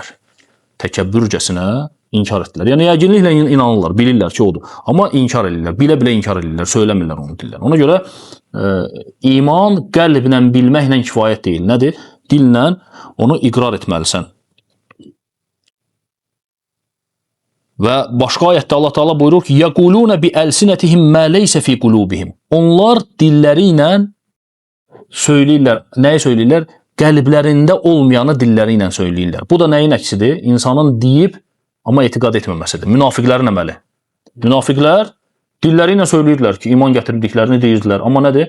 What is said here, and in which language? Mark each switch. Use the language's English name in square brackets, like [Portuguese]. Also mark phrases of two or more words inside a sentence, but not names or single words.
[Azerbaijani] Təkəbbürcəsinə inkar etdilər. Yəni yəqinliklə inanırlar, bilirlər ki odur. Amma inkar edirlər, bilə-bilə inkar edirlər, söyləmirlər onu dillər. Ona görə iman qəlblə bilməklə kifayət deyil. Nədir? Dillə onu iqrar etməlisən. Və başqa ayətdə Allah Taala buyurur ki: [Arabic] "يقولون بألسنتهم ما ليس في قلوبهم." [Azerbaijani] Onlar dilləri ilə söyləyirlər. Nəyi söyləyirlər? Qəlblərində olmayanı dilləri ilə söyləyirlər. Bu da nəyin əksidir? İnsanın deyib amma etiqad etməməsidir. Münafiqlərin əməli. Münafiqlər dilləri ilə söyləyirlər ki, iman gətirdiklərini deyirdilər, amma nədir?